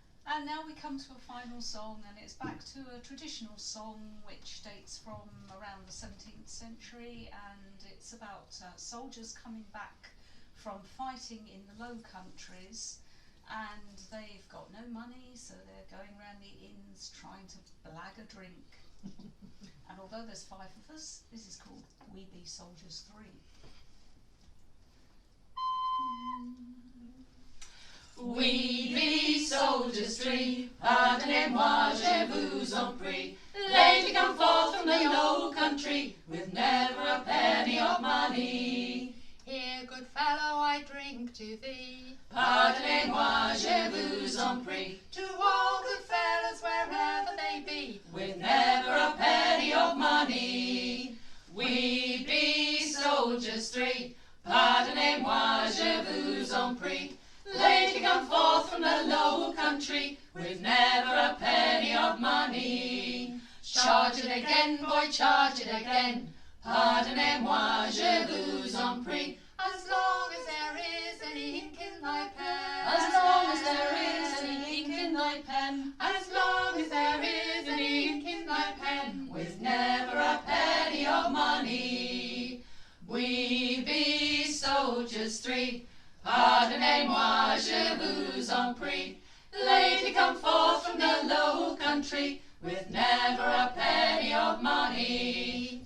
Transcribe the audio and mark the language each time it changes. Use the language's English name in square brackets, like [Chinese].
[English] And now we come to a final song, and it's back to a traditional song which dates from around the 17th century, and it's about soldiers coming back from fighting in the Low Countries, and they've got no money, so they're going around the inns trying to blag a drink. And although there's 5 of us, this is called We Be Soldiers 3. We be soldiers 3, [French] pardonnez-moi, je vous en prie. [English] Lately come forth from the Low Country, with never a penny of money. Here, good fellow, I drink to thee. [French] Pardonnez-moi, je vous en prie. [English] To all good fellows wherever they be, With never a penny of money. We be soldiers 3, [French] pardonnez-moi, je vous en prie. [English] Lately come forth from the Low Country, with never a penny of money. charge it again, boy, charge it again. [French] Pardonnez-moi, je vous en prie. [English] As long as there is any ink in thy pen. As long as there is any ink in thy pen. As long as there is any ink in thy pen. With never a penny of money. We be soldiers 3. [French] Pardonnez-moi, je vous en prie. [English] Lately come forth from the Low Country, with never a penny of money.